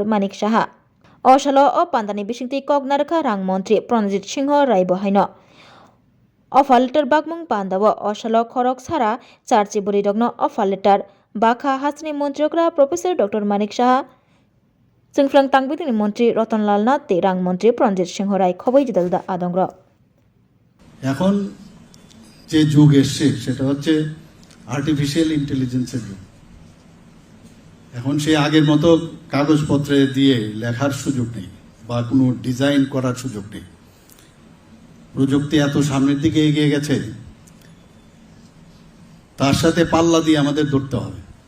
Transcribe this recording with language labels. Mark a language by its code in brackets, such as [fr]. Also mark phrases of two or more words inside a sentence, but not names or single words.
[trp] Manik Saha Osalo o pandani bisingti kognarkha rang montri Pranjit Singh Rai bohaino [en] offer letter [trp] bagmung pandawo osalo khorok sara charchi buri rokno [en] offer letter [trp] bakha hasni montriokra Professor Dr. Manik Saha Sengfrang tangbitini Mantri Ratan Lal Nath te rang montri Pranjit Singh Rai khoboi juda juda adongro [bn] এখন যে যুগ এসছে সেটা হচ্ছে [en] artificial intelligence's [bn] যুগ এখন সেই আগের মতো কাগজপত্রে দিয়ে লেখার সুযোগ নেই বা কোনো ডিজাইন করার সুযোগ নেই প্রযুক্তি এত সামনের দিকে এগিয়ে গেছে তার সাথে পাল্লা দিয়ে আমাদের ধরতে হবে